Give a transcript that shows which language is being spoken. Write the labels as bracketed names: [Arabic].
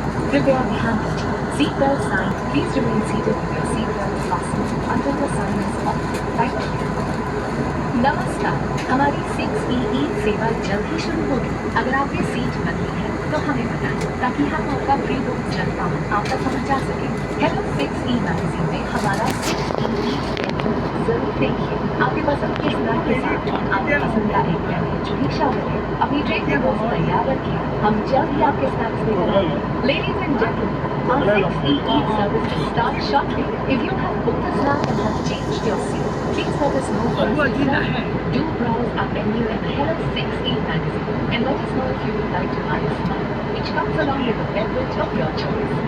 [Hindi] कृपया ध्यान रखें, [English] seat belt sign. Please remain seated with your seat belt fastened until the sign is off. Thank you. [Hindi] नमस्कार, हमारी 6EE सेवा जल्द ही शुरू होगी। अगर आपने सीट बदली है तो हमें बताएं ताकि हम आपका प्री बुक जल्द आप तक पहुंचा सकें। हेलो 6E मैगजीन में हमारा 6EE जरूर देखिए। आपके पसंद के स्नैक के साथ आपकी पसंद का एक कैंडीज भी शामिल है। अपनी ट्रे के बॉक्स तैयार रखिए, हम जल्द ही आपके स्नैक्स लेकर आएंगे। [English] Ladies and gentlemen, our 6EE service will start shortly. If you have booked a snack and have changed your seat, please let us know first. Do browse our menu in the Hello 6E magazine and let us know if you would like to buy a snack, which comes along with a beverage of your choice.